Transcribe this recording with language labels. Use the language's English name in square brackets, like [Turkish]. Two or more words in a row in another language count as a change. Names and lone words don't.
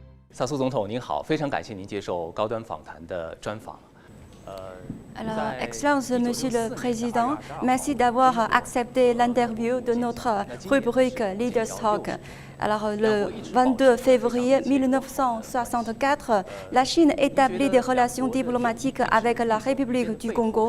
[Chinese] 萨苏总统您好，非常感谢您接受高端访谈的专访。 [French] Alors, Excellence, Monsieur le Président, merci d'avoir accepté l'interview de notre rubrique Leaders Talk. Alors, le 22 février 1964, la Chine établit des relations diplomatiques avec la République du Congo.